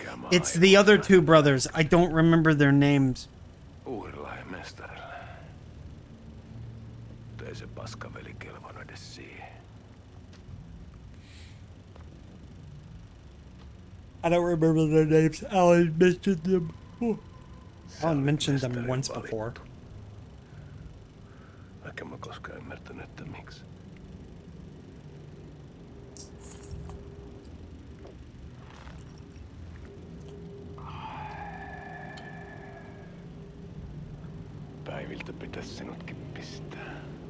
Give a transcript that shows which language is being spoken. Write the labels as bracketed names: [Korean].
[English] It's the other two brothers. I don't remember their names. [Finnish] Uudella mestarilla. Mutta ei se paskaveli kelvannut edes siihen. [English] I don't remember their names. Alan mentioned them. Alan mentioned them once before. [Finnish] Vaikka mä koskaan ymmärtänyt, että miksi. päiviltä pitäisi sinutkin pistää.